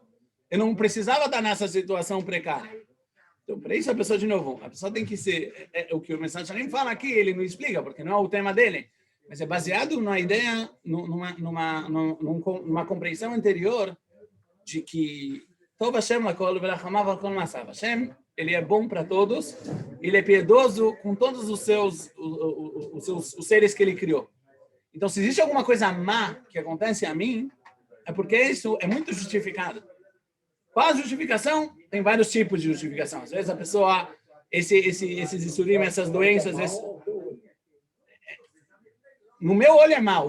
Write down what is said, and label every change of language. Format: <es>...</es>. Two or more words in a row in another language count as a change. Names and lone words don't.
<pt>Eu não precisava estar nessa situação precária. Então, para isso, a pessoa, de novo, a pessoa tem que ser... o que o Message fala aqui, ele não explica, porque não é o tema dele, mas é baseado numa ideia, numa compreensão anterior de que</pt> <he>טוב השם לכל ורחמיו על כל מעשיו.</he> <pt>Hashem, ele é bom para todos, ele é piedoso com todos os seres que ele criou. Então, se existe alguma coisa má que acontece a mim, é porque isso é muito justificado. Qual a justificação? Tem vários tipos de justificação. Às vezes a pessoa, esses issurim, essas doenças, no meu olho é mau.</pt>